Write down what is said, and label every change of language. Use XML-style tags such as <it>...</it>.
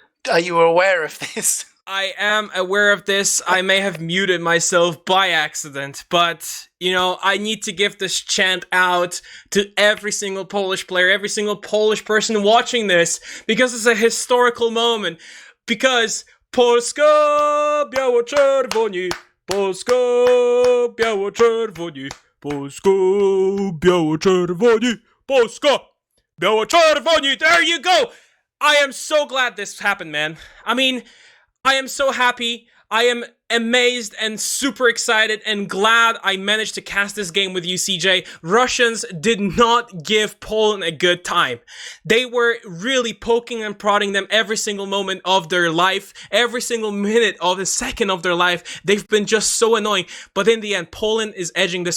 <en>Are you aware of this? I am aware of this. I may have muted myself by accident, but, you know, I need to give this chant out to every single Polish player, every single Polish person watching this, because it's a historical moment.</en> <pl>Because Polska biało-czerwoni, Polska biało-czerwoni, Polska biało-czerwoni, Polska biało-czerwoni.</pl> <en>There you go! I am so glad this happened, man. I mean, I am so happy. I am amazed and super excited and glad I managed to cast this game with you, CeeJaey. Russians did not give Poland a good time. They were really poking and prodding them every single moment of their life, every single minute of the second of their life. They've been just so annoying. But in the end, Poland is edging this one.</en>